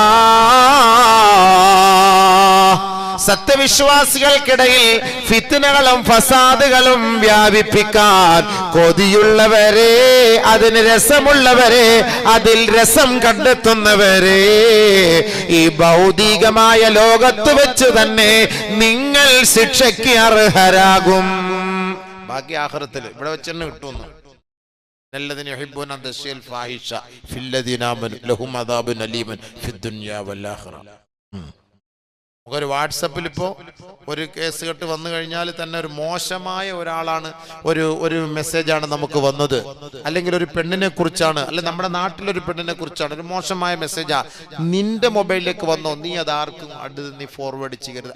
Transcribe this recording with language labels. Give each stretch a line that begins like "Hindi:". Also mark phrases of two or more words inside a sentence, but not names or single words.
Malayalam: സത്യവിശ്വാസികൾക്കിടയിൽ ഫിത്നകളും ഫസാദുകളും വ്യാപിപ്പിക്കാൻ കൊതിയുള്ളവരെ, അതിന് രസമുള്ളവരെ, അതിൽ രസം കണ്ടെത്തുന്നവരെ, ഈ ഭൗതികമായ ലോകത്ത് വെച്ച് തന്നെ നിങ്ങൾ ശിക്ഷയ്ക്ക് അർഹരാകും. ബാക്കി ആഖിറത്തിൽ ഇവിടെ വെച്ച് തന്നെ കിട്ടുന്നു.
Arabic: الذين يحبون أن تشيع الفاحشة في الذين آمنوا لهم عذاب أليم في الدنيا والآخرة.
Malayalam: ഒരു വാട്സപ്പിൽ ഇപ്പോൾ ഒരു കേസ് കെട്ട് വന്നു കഴിഞ്ഞാൽ തന്നെ ഒരു മോശമായ ഒരാളാണ്, ഒരു മെസ്സേജാണ് നമുക്ക് വന്നത്, അല്ലെങ്കിൽ ഒരു പെണ്ണിനെ കുറിച്ചാണ്, അല്ലെങ്കിൽ നമ്മുടെ നാട്ടിലൊരു പെണ്ണിനെ കുറിച്ചാണ് ഒരു മോശമായ മെസ്സേജാ നിന്റെ മൊബൈലിലേക്ക് വന്നോ, നീ അത് ആർക്കും അടുത്ത് നീ ഫോർവേഡ് ചെയ്യരുത്.